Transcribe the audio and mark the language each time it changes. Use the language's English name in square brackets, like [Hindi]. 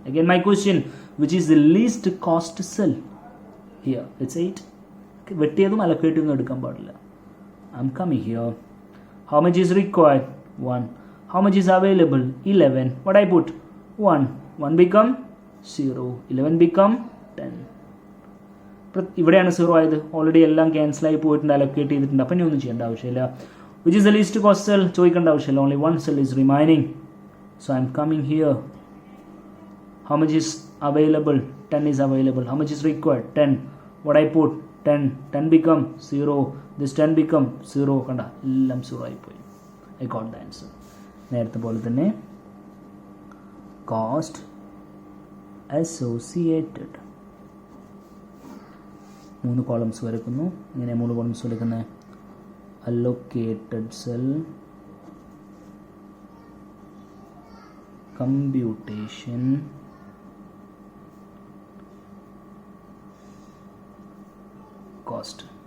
[English] Again my question, which is the least cost cell? Here it's 8. [Malayalam] വെട്ടിയതും അലക്കേറ്റും എടുക്കാൻ പാടില്ല. [English] I'm coming here. How much is required? 1. How much is available? 11. What I put? 1. 1 become 0. 11 become 10. [Malayalam] ഇവിടെയാണ് 0 ആയത്. Already എല്ലാം ക്യാൻസലായി പോയിട്ടുണ്ട്, allocate ചെയ്തിട്ടുണ്ട്. അപ്പം ഇനി ഒന്നും ചെയ്യേണ്ട ആവശ്യമില്ല. [English] Which is the least cost cell? [Malayalam] ചോദിക്കേണ്ട ആവശ്യമില്ല. [English] Only 1 cell is remaining. So I'm coming here. How much is available? 10 is available. How much is required? 10. What I put? 10. 10 become 0. This 10 become 0. [Malayalam] കണ്ട, എല്ലാം 0 ആയിപ്പോയി. [English] I got the answer. [Malayalam] നേരത്തെ പോലെ തന്നെ [English] cost associated. [Malayalam] 3 columns വരയ്ക്കുന്നു. ഇങ്ങനെ 3 columns വരയ്ക്കുന്നത് [English] allocated cell, computation, cost.